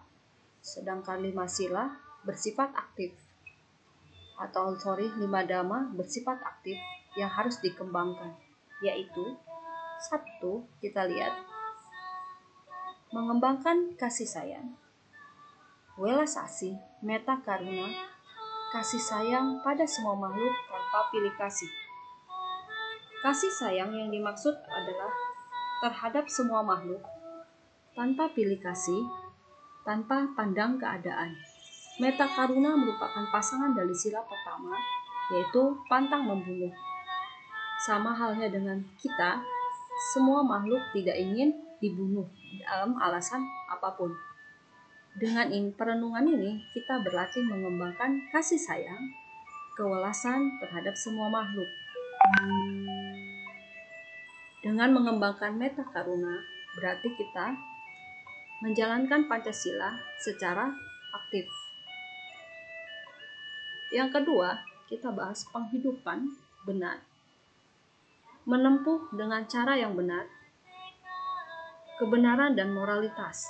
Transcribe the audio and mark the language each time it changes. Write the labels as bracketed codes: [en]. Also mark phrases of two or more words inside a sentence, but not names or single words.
[id] Sedangkan 5 sila bersifat aktif. 5 Dhamma bersifat aktif yang harus dikembangkan, yaitu 1, kita lihat, mengembangkan kasih sayang, welas asih, [pi] metta karuna, [id] kasih sayang pada semua makhluk tanpa pilih kasih. Kasih sayang yang dimaksud adalah terhadap semua makhluk tanpa pilih kasih, tanpa pandang keadaan. [pi] Metta karuna [id] merupakan pasangan dari sila pertama, yaitu pantang membunuh. Sama halnya dengan kita, semua makhluk tidak ingin dibunuh dalam alasan apapun. Dengan perenungan ini, kita berlatih mengembangkan kasih sayang, kewelasan terhadap semua makhluk. Dengan mengembangkan [pi] metta karuna, [id] berarti kita menjalankan Pancasila secara aktif. Yang kedua, kita bahas penghidupan benar. Menempuh dengan cara yang benar, kebenaran dan moralitas.